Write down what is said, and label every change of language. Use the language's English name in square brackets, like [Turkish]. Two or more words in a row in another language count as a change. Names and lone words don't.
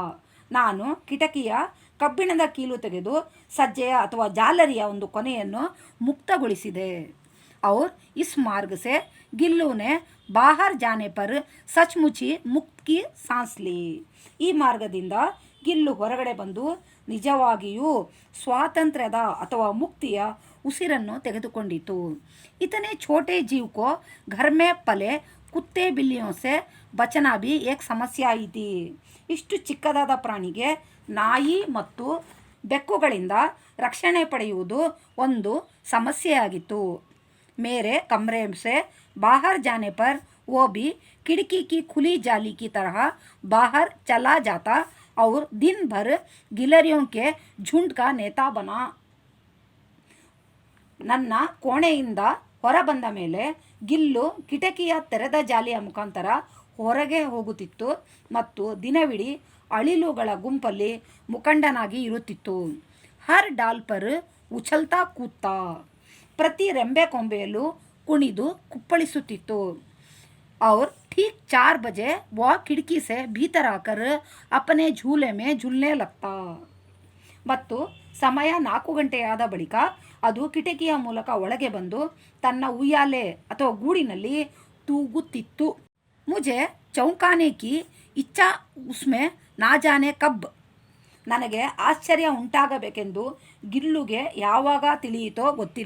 [Kannada] ನಾನು ಕಿಟಕಿಯ ಕಬ್ಬಿಣದ ಕೀಲು ತೆಗೆದು ಸಜ್ಜೆಯ ಅಥವಾ ಜಾಲರಿಯ ಒಂದು ಕೊನೆಯನ್ನು ಮುಕ್ತಗೊಳಿಸಿದೆ. [Hindi] और इस मार्ग से गिल्लू ने बाहर जाने पर सचमुच ही मुक्त की सांस ली. [Kannada] ಈ ಮಾರ್ಗದಿಂದ ಗಿಲ್ಲು ಹೊರಗಡೆ ಬಂದು ನಿಜವಾಗಿಯೂ ಸ್ವಾತಂತ್ರ್ಯದ ಅಥವಾ ಮುಕ್ತಿಯ ಉಸಿರನ್ನು ತೆಗೆದುಕೊಂಡಿತು. [Hindi] इतने छोटे जीव को घर में पले कुत्ते बिल्लियों से बचना भी एक समस्या आई थी. [Kannada] ಇಷ್ಟು ಚಿಕ್ಕದಾದ ಪ್ರಾಣಿಗೆ ನಾಯಿ ಮತ್ತು ಬೆಕ್ಕುಗಳಿಂದ ರಕ್ಷಣೆ ಪಡೆಯುವುದು ಒಂದು ಸಮಸ್ಯೆಯಾಗಿತ್ತು. [Hindi] मेरे कमरे से बाहर जाने पर वो भी खिड़की की खुली जाली की तरह बाहर चला जाता और दिन भर गिलहरियों के झुंड का नेता बना. [Kannada] ನನ್ನ ಕೋಣೆಯಿಂದ ಹೊರಬಂದ ಮೇಲೆ ಗಿಲ್ಲು ಕಿಟಕಿಯ ತೆರೆದ ಜಾಲಿಯ ಮುಖಾಂತರ ಹೊರಗೆ ಹೋಗುತ್ತಿತ್ತು ಮತ್ತು ದಿನವಿಡೀ ಅಳಿಲುಗಳ ಗುಂಪಲ್ಲಿ ಮುಖಂಡನಾಗಿ ಇರುತ್ತಿತ್ತು. [Hindi] हर डाल पर उछलता कूता. [Kannada] ಪ್ರತಿ ರೆಂಬೆ ಕೊಂಬೆಯಲ್ಲೂ ಕುಣಿದು ಕುಪ್ಪಳಿಸುತ್ತಿತ್ತು. [Hindi] और ठीक 4 बजे वह खिड़की से भीतर आकर अपने झूले में झूलने लगता. [Kannada] ಮತ್ತು ಸಮಯ 4 ಗಂಟೆಯಾದ ಬಳಿಕ ಅದು ಕಿಟಕಿಯ ಮೂಲಕ ಒಳಗೆ ಬಂದು ತನ್ನ ಉಯ್ಯಾಲೆ ಅಥವಾ ಗೂಡಿನಲ್ಲಿ ತೂಗುತ್ತಿತ್ತು. [Hindi] मुझे चौंकाने की इच्छा उसमें न जाने कब. [Kannada] ನನಗೆ ಆಶ್ಚರ್ಯ ಉಂಟಾಗಬೇಕೆಂದು ಗಿಲ್ಲುಗೆ ಯಾವಾಗ ತಿಳಿಯಿತೋ ಗೊತ್ತಿಲ್ಲ.